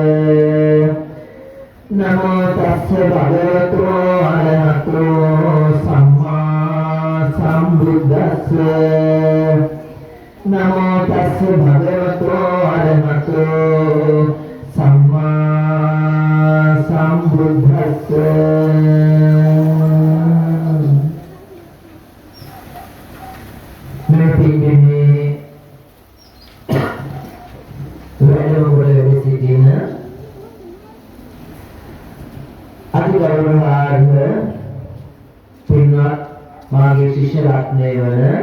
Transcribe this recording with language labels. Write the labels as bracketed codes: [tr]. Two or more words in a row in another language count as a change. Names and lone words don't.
[pi] නමෝ තස්ස භගවතෝ අරහතෝ සම්මා සම්බුද්දස්ස නමෝ තස්ස භගවතෝ අරහතෝ සම්මා සම්බුද්දස්ස [si] මේ පිළිමේ වැඩමුළුවේ සිටින අතිගෞරවනීය පින්වත් මාගේ ශිෂ්‍ය රත්නය වන